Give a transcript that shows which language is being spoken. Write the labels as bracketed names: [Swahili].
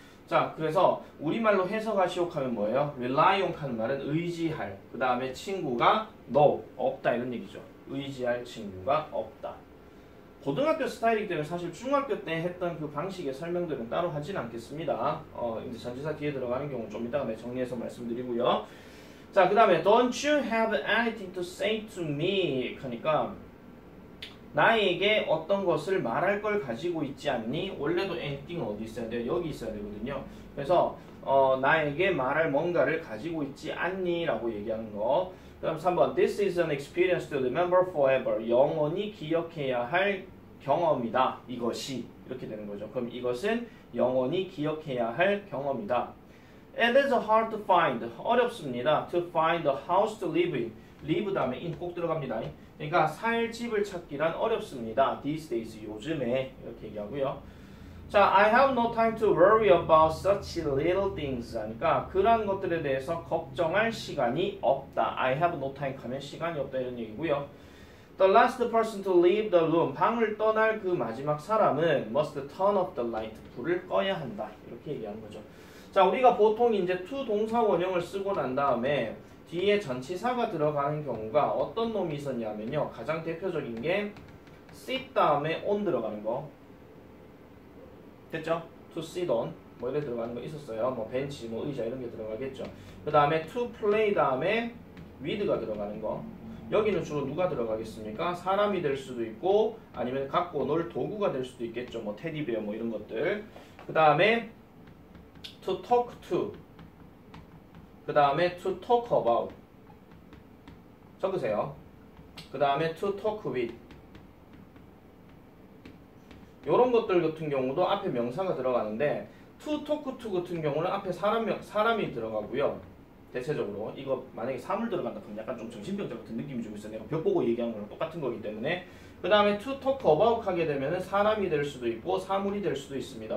[Korean] 자, 그래서 우리말로 해석하시오 하면 뭐예요? rely on 하는 말은 의지할. 그 다음에 친구가 no, 없다 이런 얘기죠. 의지할 친구가 없다. 고등학교 스타일이기 때문에 사실 중학교 때 했던 그 방식의 설명들은 따로 하진 않겠습니다. 이제 전치사 뒤에 들어가는 경우 좀 이따가 정리해서 말씀드리고요. [English] 자, 그 다음에 Don't you have anything to say to me? [Korean] 하니까 나에게 어떤 것을 말할 걸 가지고 있지 않니? 원래도 anything은 어디 있어야 돼요? 여기 있어야 되거든요. 그래서 나에게 말할 뭔가를 가지고 있지 않니? 라고 얘기하는 거. [English] 그 다음 3번 This is an experience to remember forever. [Korean] 영원히 기억해야 할 경험이다. 이것이 이렇게 되는 거죠. 그럼 이것은 영원히 기억해야 할 경험이다. [English] It is hard to find. 어렵습니다. To find a house to live in. [Korean] live 다음에 in 꼭 들어갑니다. 그러니까 살 집을 찾기란 어렵습니다. These days 요즘에 이렇게 얘기하고요. [English] 자, I have no time to worry about such little things. [Korean] 하니까 그런 것들에 대해서 걱정할 시간이 없다. I have no time 하면 시간이 없다 이런 얘기고요. [English] The last person to leave the room. [Korean] 방을 떠날 그 마지막 사람은 must turn off the light. 불을 꺼야 한다. 이렇게 얘기하는 거죠. 자, 우리가 보통 이제 to 동사 원형을 쓰고 난 다음에 뒤에 전치사가 들어가는 경우가 어떤 놈이 있었냐면요. 가장 대표적인 게 sit 다음에 on 들어가는 거. 됐죠? to sit on 뭐 이래 들어가는 거 있었어요. 뭐 벤치, 뭐 의자 이런 게 들어가겠죠. 그 다음에 to play 다음에 with가 들어가는 거. 여기는 주로 누가 들어가겠습니까? 사람이 될 수도 있고 아니면 갖고 놀 도구가 될 수도 있겠죠. 뭐 테디베어 뭐 이런 것들. [English] 그 다음에 to talk to. 그 다음에 to talk about. [Korean] 적으세요. [English] 그 다음에 to talk with. [Korean] 요런 것들 같은 경우도 앞에 명사가 들어가는데 to talk to 같은 경우는 앞에 사람이 들어가고요. 대체적으로 이거 만약에 사물 들어간다 그러면 약간 좀 정신병자 같은 느낌이 좀 있어요. 내가 벽 보고 얘기하는 거랑 똑같은 거기 때문에. 그 다음에 to talk about 하게 되면은 사람이 될 수도 있고 사물이 될 수도 있습니다.